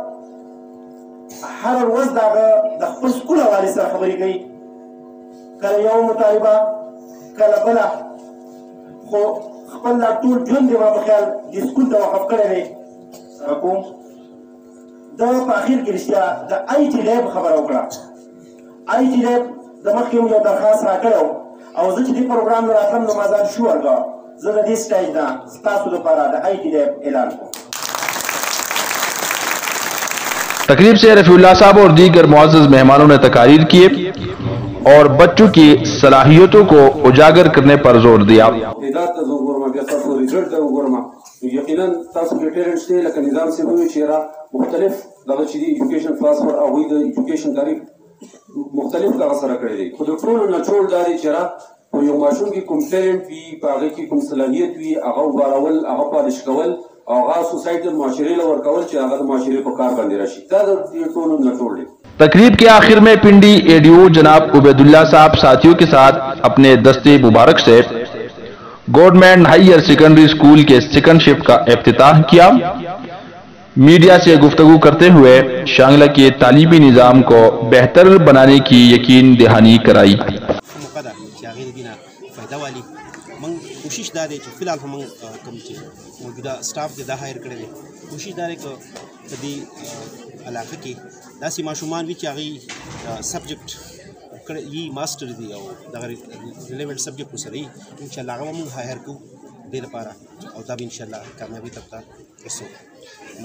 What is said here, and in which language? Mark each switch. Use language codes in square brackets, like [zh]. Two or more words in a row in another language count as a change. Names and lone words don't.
[ps] هره ورځ د هغه د خپل سکول حوالې سره خبرې کوي، کله یو مطالبه کله بله، خو خپل دا ټول ژوند یې ما په خیال دې سکول ته وقف کړی دی کوم دا په اخر کې رښتیا د [en] IT lab [ps] خبره وکړه۔ [en] IT lab [ps] د مخکې یو درخواست راکړی او زه چې دې پروګرام نه راتلم نو ما ځان شور کړ زه د دې سټیج نه ستاسو لپاره د [en] IT lab [ps] اعلان کوم۔ [ur] تقریب سے رفیع اللہ صاحب اور دیگر معزز مہمانوں نے تقاریر کیے اور بچوں کی صلاحیتوں کو اجاگر کرنے پر زور دیا۔ [ps] یقینا تاسو کې ټیلنټ شته لکه نظام سی وی چې را مختلف دغه چې [en] education philosopher [ps] او د ایجوکیشن تاریخ مختلف کار سره کړی دی، خو د ټولو نه ټول داري چې را په یو ماشوم کې کوم ټیلنټ وي په هغه کې کوم صلاحیت وي هغه وبارول هغه پالش کول او هغه سوسایټي معاشرې له ورکول چې هغه د معاشرې په کار باندې راشي، دا د ټولو نه ټول دی۔ [ur] تقریب کے آخر میں پنڈی اے ڈی او جناب عبید اللہ صاحب ساتھیوں کے ساتھ اپنے دستے مبارک سے گورنمنٹ ہائر سیکنڈری اسکول کے سیکنڈ شفٹ کا افتتاح کیا۔ میڈیا سے گفتگو کرتے ہوئے شانگلہ کے تعلیمی نظام کو بہتر بنانے کی یقین دہانی کرائی۔ [ps] کوشش دا دی چې فی الحال هم کوم چې موجوده سټاف دی دا هایر کړی دی، کوشش دا دی که په دې علاقه کې داسې ماشومان وي چې هغوی سبجیکټ یي ماسټر دي او دغه [en] relevant subject [ps] ورسره وي، انشاءالله هغه به موږ هایر کوو دې لپاره او دا به انشاءالله کامیابي طرف ته رسوو۔